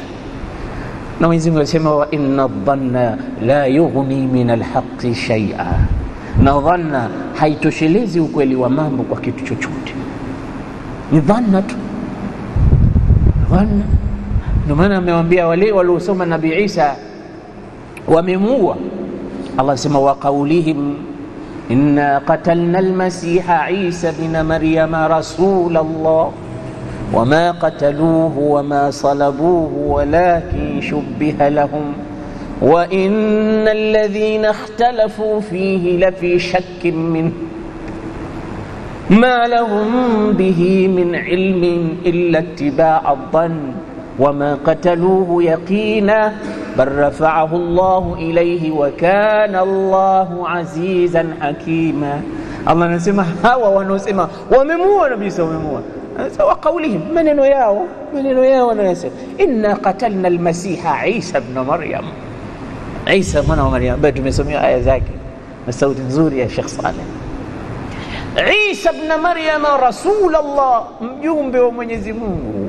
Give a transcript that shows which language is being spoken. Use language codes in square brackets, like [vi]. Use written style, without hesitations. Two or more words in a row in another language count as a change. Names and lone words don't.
[sw] Na Mwenyezi Mungu anasema [ar] وإن الظن لا يغني من الحق شيئا, [sw] na dhanna haitoshelezi ukweli wa mambo kwa kitu chochote, ni dhanna tu, dhanna. Ndio maana amewaambia wale waliosoma Nabii Isa wamemuua, Allah anasema [ar] وقولهم إنا قتلنا المسيح عيسى ابن مريم رسول الله وما قتلوه وما صلبوه ولكن شبه لهم وإن الذين اختلفوا فيه لفي شك من ما لهم به من علم إلا اتباع الظن وما قتلوه يقينا بل رفعه الله إليه وكان الله عزيزا حكيما. [sw] Allah anasema hawa wanaosema wamemuua Nabii Isa, wamemuua sawa kaulihim, maneno yao wanasema [ar] إنا قتلنا المسيح [sw] Isa ibn Maryam, Isa mwana wa Maryam. Bado tumesomea aya zake na sauti nzuri ya Sheikh Saleh. Isa ibn Maryam rasulullah, mjumbe wa Mwenyezi Mungu.